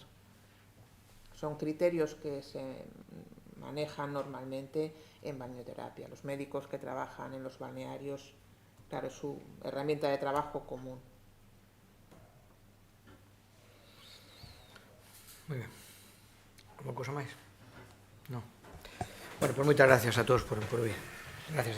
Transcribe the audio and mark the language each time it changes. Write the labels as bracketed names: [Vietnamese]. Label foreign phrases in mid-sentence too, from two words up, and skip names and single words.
[Spanish] Son criterios que se manejan normalmente en balneoterapia. Los médicos que trabajan en los balnearios, claro, es su herramienta de trabajo común. Muy bien. [Galician] ¿Alguna cosa máis? No. Bueno, pues moitas gracias a todos por vir. [Spanish] Gracias.